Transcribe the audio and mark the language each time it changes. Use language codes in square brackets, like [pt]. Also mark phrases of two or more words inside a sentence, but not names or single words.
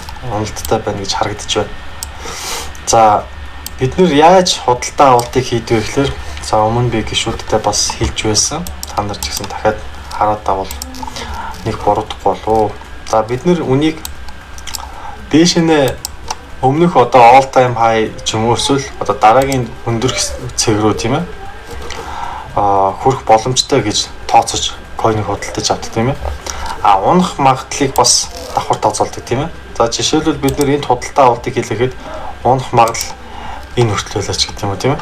[mn] Уналттай байна гэж харагдаж байна. За бид нэр яаж худалдаа авалтыг хийдэг вэ гэхээр за өмнө би гишүүдтэй бас хэлж байсан. Та нар ч гэсэн дахиад хараад авал нэг буруудахгүй болов. За бид нэр үнийг дээшнээ өмнөх одоо [en] all time high [mn] ч юм уу эсвэл одоо дараагийн өндөр цэг рүү тийм ээ хүрэх боломжтой гэж тооцож coin-ыг худалдаж авдаг тийм ээ. Унах магадлалыг бас давхар тооцоолдог тийм ээ. За жишээлбэл бид нэр энд худалдаа авалтыг хийлэхэд унах магадлал энэ хүртэл байлаач гэдэг юм уу тийм ээ.